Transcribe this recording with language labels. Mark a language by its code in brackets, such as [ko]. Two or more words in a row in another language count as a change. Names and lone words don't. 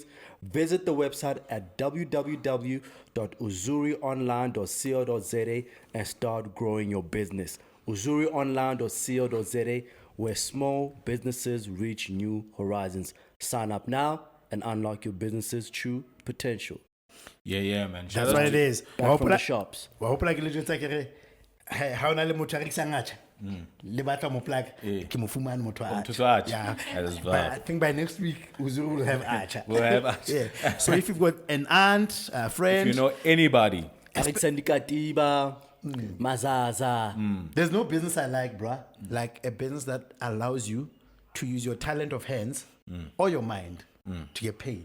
[en] Visit the website at www.uzurionline.co.za and start growing your business. uzurionline.co.za, where small businesses reach new horizons. Sign up now and unlock your business's true potential. Yeah, man. That's what it is. Back from the shops. [st] How na le motho a rekisang atjha le batla mo plug ke mo fumane motho a atjha. [en] Yeah. That is But I think by next week Uzuru will have atjha. We'll have atjha. Yeah. So if you've got an aunt, a friend, If you know anybody, Mazaza. there's no business I like, bruh. Like a business that allows you to use your talent of hands or your mind to get paid.